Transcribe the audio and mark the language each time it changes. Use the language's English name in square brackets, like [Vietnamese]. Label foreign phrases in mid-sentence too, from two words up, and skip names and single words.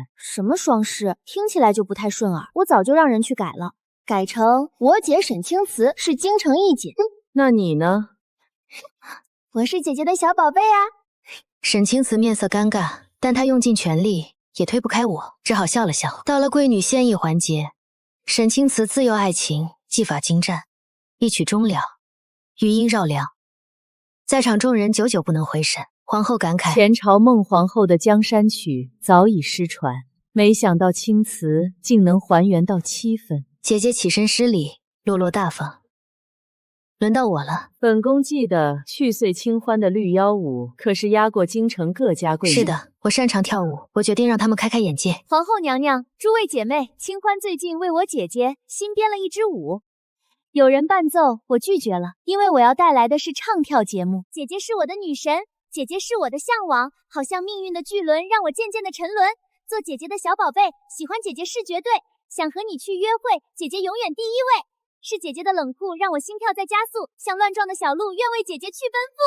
[Chinese] 什麼雙氏，聽起來就不太順耳，我早就讓人去改了。改成我姐沈清慈是京城一姐。那你呢？我是姐姐的小寶貝啊。沈清慈面色尷尬，但她用盡全力也推不開我，只好笑了笑。到了貴女獻藝環節，沈清慈自幼愛情，技法精湛，一曲終了，餘音繞梁，在場眾人久久不能回神。皇后感慨： 前朝孟皇後的江山曲早已失傳，沒想到青瓷竟能還原到7分。姐姐起身施禮，落落大方。輪到我了。本宮記得去歲清歡的綠腰舞可是壓過京城各家貴女。是的，我擅長跳舞，我決定讓他們開開眼界。皇後娘娘，諸位姐妹，清歡最近為我姐姐新編了一支舞，有人伴奏，我拒絕了，因為我要帶来的是唱跳節目。姐姐是我的女神，姐姐是我的向往，好像命運的巨輪讓我漸漸的沉淪。做姐姐的小寶貝，喜歡姐姐是絕對。想和你去約會，姐姐永遠第一位。是姐姐的冷酷讓我心跳在加速，像亂撞的小鹿，願為姐姐去奔赴。